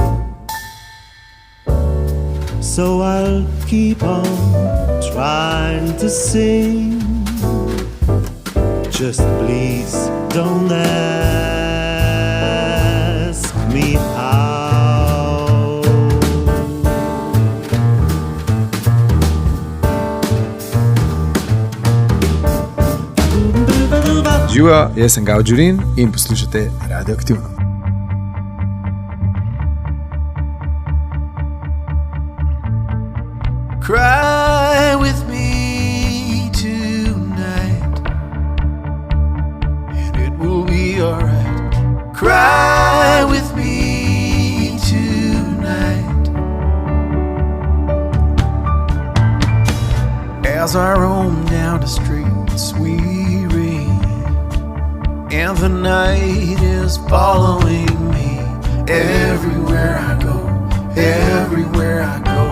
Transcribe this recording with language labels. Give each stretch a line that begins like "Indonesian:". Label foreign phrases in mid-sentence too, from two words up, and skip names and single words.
English: So I'll keep on trying to sing. Just please don't ask me how.
Slovenian: Živijo, jaz sem Gal Đurin in poslušate Radioaktivno.
English: Cry with me tonight, and it will be alright. Cry with me tonight, as I roam down the streets weary, and the night is following me everywhere I go, everywhere I go.